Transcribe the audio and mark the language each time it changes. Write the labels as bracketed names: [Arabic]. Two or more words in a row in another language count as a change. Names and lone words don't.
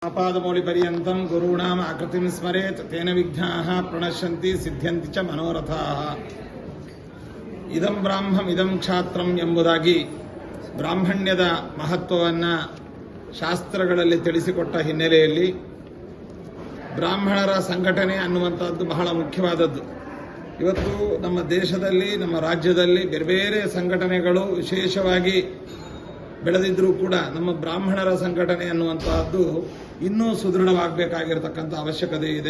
[Sanskrit] आपादमौलिपर्यन्तं गुरूणाम् आकृतिं स्मरेत् तेन विघ्नाः प्रणश्यन्ति सिद्ध्यन्ति च मनोरथाः ಇದಂ ಬ್ರಾಹ್ಮಂ ಇದಂ ಕ್ಷಾತ್ರಂ [Kannada] ಎಂಬುದಾಗಿ ಬ್ರಾಹ್ಮಣ್ಯದ ಮಹತ್ವವನ್ನು ಶಾಸ್ತ್ರಗಳಲ್ಲಿ ತಿಳಿಸಿಕೊಟ್ಟ ಹಿನ್ನೆಲೆಯಲ್ಲಿ ಬ್ರಾಹ್ಮಣರ ಸಂಘಟನೆ ಅನ್ನುವಂಥದ್ದು ಬಹಳ ಮುಖ್ಯವಾದದ್ದು. ಇವತ್ತು ನಮ್ಮ ದೇಶದಲ್ಲಿ ನಮ್ಮ ರಾಜ್ಯದಲ್ಲಿ ಬೇರೆ ಬೇರೆ ಸಂಘಟನೆಗಳು ವಿಶೇಷವಾಗಿ ಬೆಳೆದಿದ್ದರೂ ಕೂಡ ನಮ್ಮ ಬ್ರಾಹ್ಮಣರ ಸಂಘಟನೆ ಅನ್ನುವಂತಹದ್ದು ಇನ್ನೂ ಸುದೃಢವಾಗಬೇಕಾಗಿರತಕ್ಕಂಥ ಅವಶ್ಯಕತೆ ಇದೆ.